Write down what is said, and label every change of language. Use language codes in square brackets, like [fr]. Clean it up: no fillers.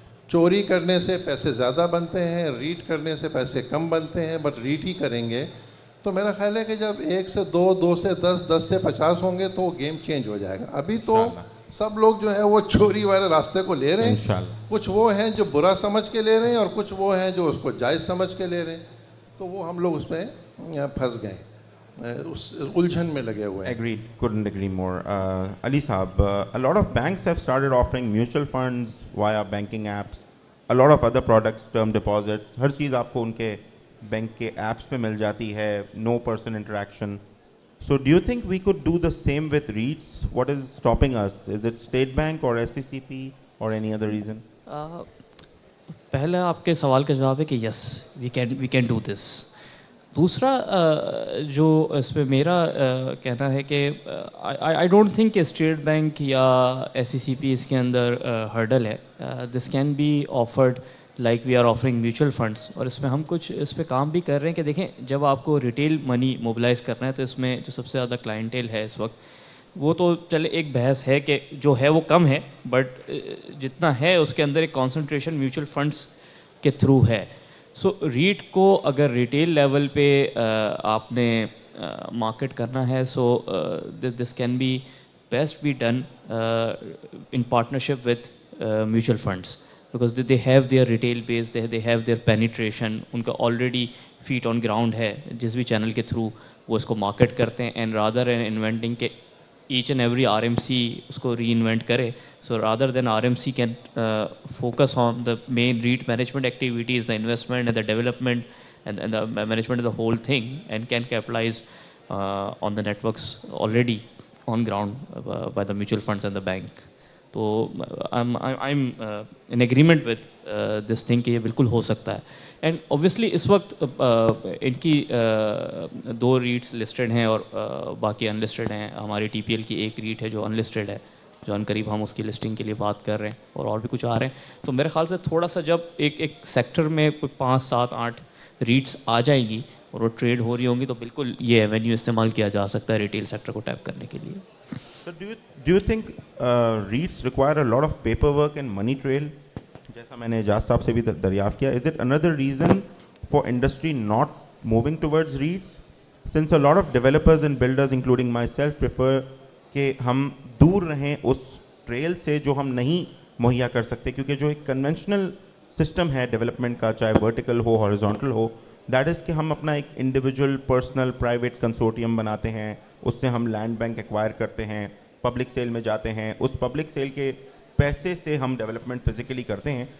[ur] چوری کرنے سے پیسے زیادہ بنتے ہیں, ریٹ کرنے سے پیسے کم بنتے ہیں, بٹ ریٹ ہی کریں گے تو میرا خیال ہے کہ جب 1 سے 2, 2 سے 10, 10 سے 50 ہوں گے تو وہ گیم چینج ہو جائے گا. ابھی تو سب لوگ جو ہے وہ چوری والے راستے کو لے رہے ہیں. انشاءاللہ. کچھ وہ ہیں جو برا سمجھ کے لے رہے ہیں اور کچھ وہ ہیں جو اس کو جائز سمجھ کے لے رہے ہیں, تو وہ ہم لوگ اس میں پھنس گئے, اس الجھن میں لگے ہوئے ہیں. [en] Agreed. Couldn't agree more. Ali Saab, a lot of banks have started offering mutual funds via banking apps. A lot of other products, term deposits. [ur] ہر چیز آپ کو ان کے بینک کے ایپس پہ مل جاتی ہے. [en] No person interaction. So do you think we could do the same with REITs? What is stopping us? Is it State Bank or SCCP or any other reason? [ur] پہلا آپ کے سوال کا جواب ہے کہ [en] Yes we can do this. [ur] دوسرا جو اس پہ میرا کہنا ہے کہ [en] I don't think [ur] کہ اسٹیٹ بینک یا ایس سی سی پی اس کے اندر ہرڈل ہے. [en] this can be offered like we are offering mutual funds, [ur] اور اس میں ہم کچھ اس پہ کام بھی کر رہے ہیں کہ دیکھیں جب آپ کو ریٹیل منی موبلائز کرنا ہے تو اس میں جو سب سے زیادہ کلائنٹیل ہے اس وقت وہ تو چلے ایک بحث ہے کہ جو ہے وہ کم ہے, بٹ جتنا ہے اس کے اندر ایک کانسنٹریشن میوچل فنڈس کے تھرو ہے. سو ریٹ کو اگر ریٹیل لیول پہ آپ نے مارکیٹ کرنا ہے [en] so this can be best be done in partnership with mutual funds, because they have their retail base, they have their penetration, [ur] ان کا already feet on ground ہے جس بھی چینل کے تھرو وہ اس کو مارکیٹ کرتے ہیں. [en] and rather than inventing کہ each and every RMC [ur] اس کو ری انوینٹ کرے, [en] so rather than RMC can focus on the main REIT management activities, the investment and the development and the management of the whole thing, and can capitalize on the networks already on ground by the mutual funds and the bank. [ur] تو [en] I'm in agreement with this thing [ur] کہ یہ بالکل ہو سکتا ہے. And obviously اس وقت ان کی 2 rates listed ہیں اور باقی ان لسٹڈ ہیں. ہماری ٹی پی ایل کی ایک ریٹ ہے جو ان لسٹڈ ہے, جو ان قریب ہم اس کی لسٹنگ کے لیے بات کر رہے ہیں, اور بھی کچھ آ رہے ہیں. تو میرے خیال سے تھوڑا سا جب ایک سیکٹر میں کوئی 5, 7, 8 ریٹس آ جائیں گی اور وہ ٹریڈ ہو رہی ہوں گی تو بالکل یہ ایونیو استعمال کیا جا سکتا ہے ریٹیل سیکٹر کو ٹیپ کرنے کے لیے. [en] So do you think REITs require a lot of paperwork and money trail? [ur] جیسا میں نے اعجاز صاحب سے بھی دریافت کیا, [en] is it another reason for industry not moving towards REITs? Since a lot of developers and builders including myself prefer [ur] کہ ہم دور رہیں اس ٹریل سے جو ہم نہیں مہیا کر سکتے, کیونکہ جو ایک کنونشنل سسٹم ہے ڈیولپمنٹ کا, چاہے vertical ہو horizontal ہو, that is کہ ہم اپنا ایک انڈیویجول پرسنل پرائیویٹ کنسورٹیم بناتے ہیں, اس سے ہم لینڈ بینک ایکوائر کرتے ہیں, پبلک سیل میں جاتے ہیں, اس پبلک سیل کے پیسے سے ہم ڈیولپمنٹ فزیکلی کرتے ہیں.